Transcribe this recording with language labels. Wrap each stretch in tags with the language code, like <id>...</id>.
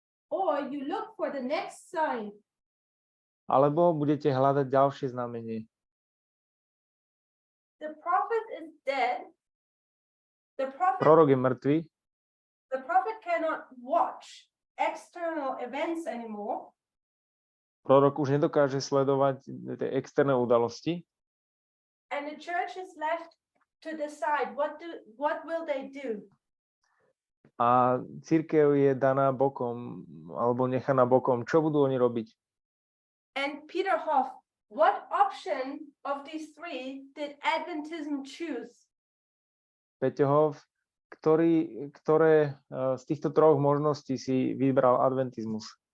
<en>Or you look for the next sign.</en> <sk>Alebo budete hľadať ďalšie znamenie.</sk> <en>The prophet is dead.</en> <sk>Prorok je mŕtvý.</sk> <en>The prophet cannot watch external events anymore.</en> <sk>Prorok už nedokáže sledovať tie externé udalosti.</sk> <en>And the church is left to decide what will they do.</en> <sk>A cirkev je daná bokom, alebo nechaná bokom. Čo budú oni robiť?</sk> <en>And Peter Hoff, what option of these three did Adventism choose?</en> <sk>Peťo Hoff, ktoré z týchto troch možností si vybral adventizmus?</sk>